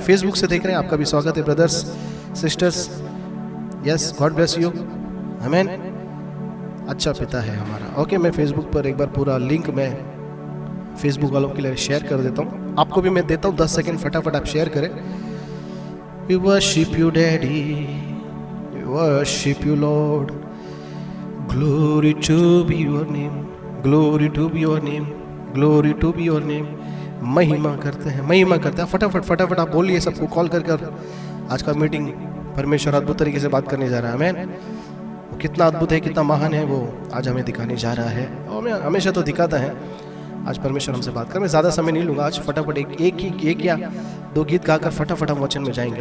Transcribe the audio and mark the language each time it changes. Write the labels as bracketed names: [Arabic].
[Hindi] Facebook से देख रहे हैं, आपका भी स्वागत है brothers sisters, yes, [English] God bless you. [Hindi] आमीन। अच्छा पिता है हमारा। ओके, मैं फेसबुक पर एक बार पूरा लिंक मैं फेसबुक वालों के लिए शेयर कर देता हूँ, आपको भी मैं देता हूँ 10 सेकंड, फटाफट आप शेयर करें। [English] We worship you, Daddy, we worship you, Lord, glory to be your name, glory to be your name, glory to be your name। [Hindi] महिमा करते हैं, महिमा करते हैं। फटाफट आप बोलिए, सबको कॉल कर। आज का मीटिंग परमेश्वर अद्भुत तरीके से बात करने जा रहा है। आमीन। वो कितना अद्भुत है, कितना महान है, वो आज हमें दिखाने जा रहा है, और मैं हमेशा तो दिखाता है। आज परमेश्वर हमसे बात कर, मैं ज़्यादा समय नहीं लूँगा आज, फटाफट एक या 2 गीत गाकर फटाफट हम वचन में जाएंगे।